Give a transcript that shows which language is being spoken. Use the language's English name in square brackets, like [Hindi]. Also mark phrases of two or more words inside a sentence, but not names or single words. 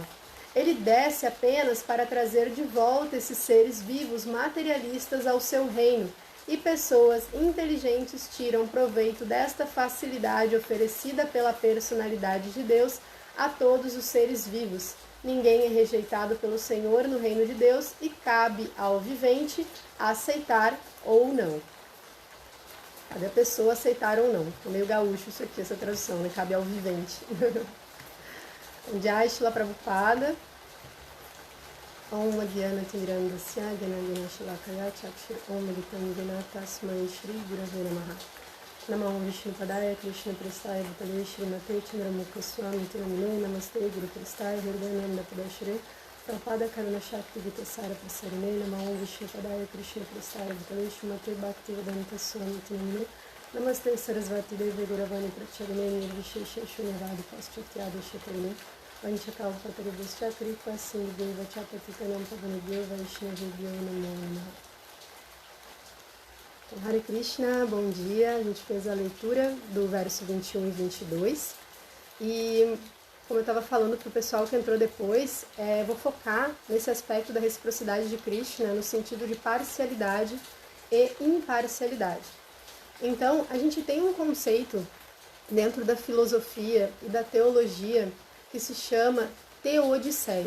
[Portuguese] Ele desce apenas para trazer de volta esses seres vivos materialistas ao seu reino, e pessoas inteligentes tiram proveito desta facilidade oferecida pela personalidade de Deus a todos os seres vivos. Ninguém é rejeitado pelo Senhor no reino de Deus e cabe ao vivente aceitar ou não. Cabe a pessoa aceitar ou não. É meio gaúcho isso aqui, essa tradução, né? Cabe ao vivente. [Sanskrit] Jai Shila Prabhupada. Om Madhyana Tindirandasya Gyanandina Shalakaya Chakshir Om Madhyana Tasmai Shri Gurave Namaha. Namah Vishnu Padaya Krishna Prestaya Bhutale Shrimate Chandramukha Swami Tinamine Namaste Guru Prestaya Hirdananda Padashre Prabhupada Karuna Shakti Vitasara Prasarine Namah Vishnu Padaya Krishna Prestaya Bhutale Shrimate Bhakti Vedanta Swami Tinamine Namaste Sarasvati Devi Guravani Pracharine Nirvishesha Shunyavadi Paschathyada Shakarine Vanchakalpatarubhascha Kripa Sindhudeva Chapatikanam Pavanabhyo Vaishnavibhyo Namo Namaha. Hare Krishna, [Portuguese] bom dia. A gente fez a leitura do verso 21 e 22 e, como eu estava falando para o pessoal que entrou depois, vou focar nesse aspecto da reciprocidade de Krishna no sentido de parcialidade e imparcialidade. Então, a gente tem um conceito dentro da filosofia e da teologia que se chama teodiceia.